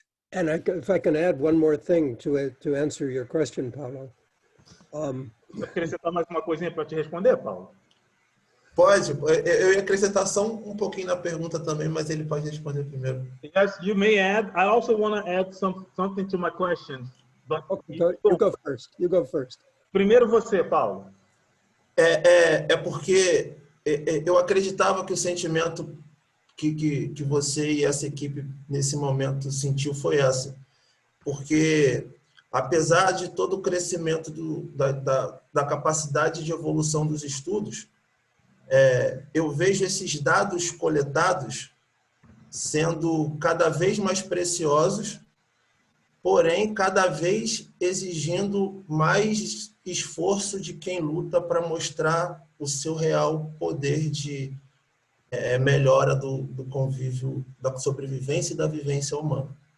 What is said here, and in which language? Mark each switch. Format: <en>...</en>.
<en>And if I can add one more thing to answer your question, Paulo.</en> <pt>Acrescentar mais uma coisinha para te responder, Paulo? Pode. Eu ia acrescentar só um pouquinho na pergunta também, mas ele pode responder primeiro.</pt> <en>Yes, you may add. I also want to add something to my question. But Okay, you go first. You go first.</en> <pt>Primeiro você, Paulo. É porque eu acreditava que o sentimento que você e essa equipe nesse momento sentiu foi essa. Porque, apesar de todo o crescimento da capacidade de evolução dos estudos, eu vejo esses dados coletados sendo cada vez mais preciosos, porém, cada vez exigindo mais esforço de quem luta para mostrar o seu real poder de melhora do convívio, da sobrevivência e da vivência humana.</pt>